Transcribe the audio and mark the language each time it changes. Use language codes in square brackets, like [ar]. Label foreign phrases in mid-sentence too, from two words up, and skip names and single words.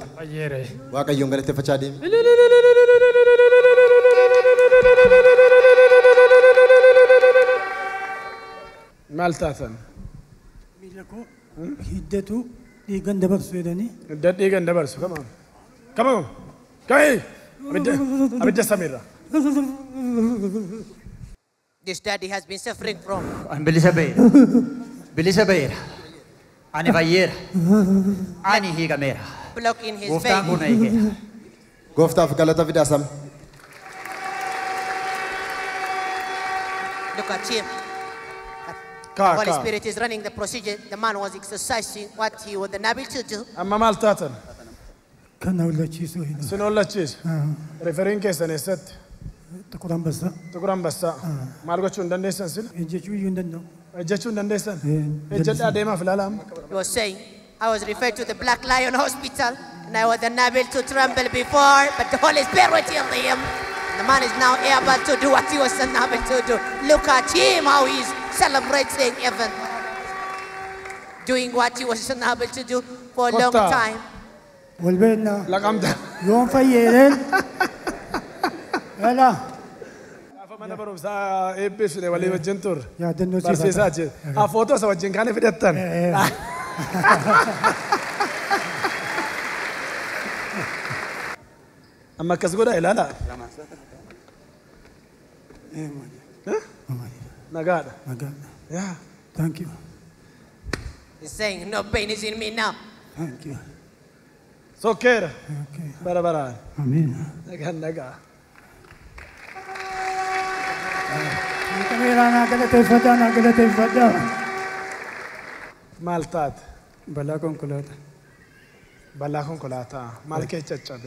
[om] Fayyeere. Waaqayyoon galateeffachaa deemi. Maal taatan? Miila koo hiddatu dhiigan dabarsu jedhanii. Hidda dhiigan dabarsu. [en] Come on. Come on. Kai. [om] Abidda Samira. [en] This daddy has been suffering from. [om] Bilisa bayera. Bilisa bayera. Ani fayyera. Ani hiikamera. [en] Block in his [om] Gooftaan kun na [en] vein. [om] hiikeera. Gooftaaf galata fidaasam. [en] Look at him. The Holy Spirit is running the procedure. The man was exercising what he was unable to do. [om] Amma maal taatan? Kan ollachiisu hin. Sin ollachiisu. Referiin keessan eessatti? Tuqur Ambassaa. Tuqur Ambassaa. Maal gochuu hin dandeessan sila? Ejjechuu iyyuu hin danda'u. Ejjechuu hin dandeessan? Ejjedhaa deemaaf ilaalaam. [en] He was saying, I was referred to the Black Lion Hospital and I was unable to tremble before, but the Holy Spirit healed him. The man is now able to do what he was unable to do. Look at him, how he's celebrating even. Doing what he was unable to do for a long time. [om] Walbeenna. Laqamta. Yoon fayyeereen. Yala. Gaafa mana barumsaa eebbifne walii wajjin turre. Yaadannoo barsiisaa jira. Footoo isa wajjin kaane fidhattan. Amma akkas godha ilaala. Nagaadha. Nagaadha. [en] Yeah. Thank you. He's saying, no pain is in me now. Thank you. [om] Sokkeera. [en] Okay. [om] Bara. Amen. Nagaa. Kameeraa naa galateeffadhaa naa galateeffadhaa. Maal taate? Balaa konkolaataa. Balaa konkolaataa. Maal kee caccabe?